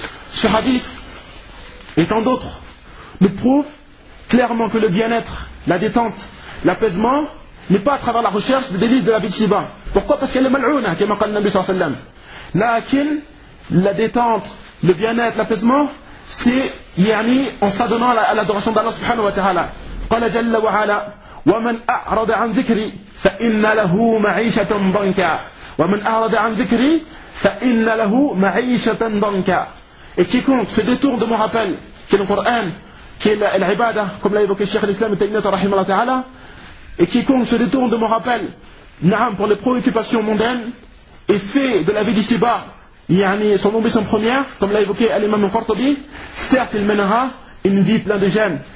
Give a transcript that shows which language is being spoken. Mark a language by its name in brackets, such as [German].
[French] Ce hadith, et tant d'autres, nous prouvent clairement que le bien-être, la détente, l'apaisement, n'est pas à travers la recherche des délices de la vie de Shiba. Pourquoi? Parce qu'elle est mal'ouna, comme a dit le Nabi sallallahu alayhi wa sallam. La détente, le bien-être, l'apaisement, c'est يعني en s'adonnant à l'adoration d'Allah subhanahu wa ta'ala. [Arabic] قال جل وعلا ومن أعرض عن ذكري فإن له معيشة ضنكا ومن أعرض عن ذكري فإن له معيشة ضنكا. [French] Et quiconque se détourne de mon rappel, qui est le Coran, qui est l'ibada, comme l'a évoqué Cheikh l'Islam et Taïmiyata rahimahullah ta'ala, et quiconque se détourne de mon rappel, n'aime pour les préoccupations mondaines, et fait de la vie d'ici-bas يعني son ambition première, comme l'a évoqué l'imam Qurtubi, certes il mènera une vie pleine de gêne.